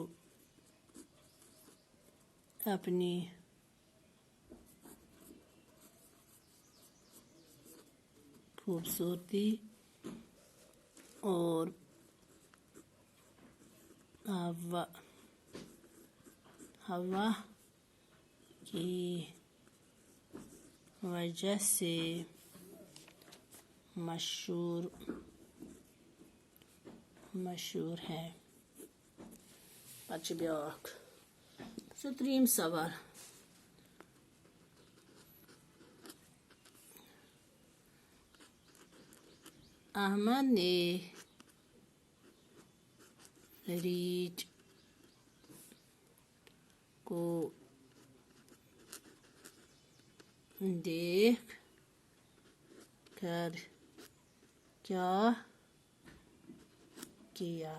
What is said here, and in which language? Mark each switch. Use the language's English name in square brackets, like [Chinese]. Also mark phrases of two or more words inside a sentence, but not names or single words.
[Urdu] اپنی خوبصورتی اور ہوا کی وجہ سے مشہور ہے۔ [Kashmiri] پتہٕ چھُ بیٛاکھ سُہ 3یم سوال، احمد نے [Urdu] ریچھ کو دیکھ کر کیا کیا؟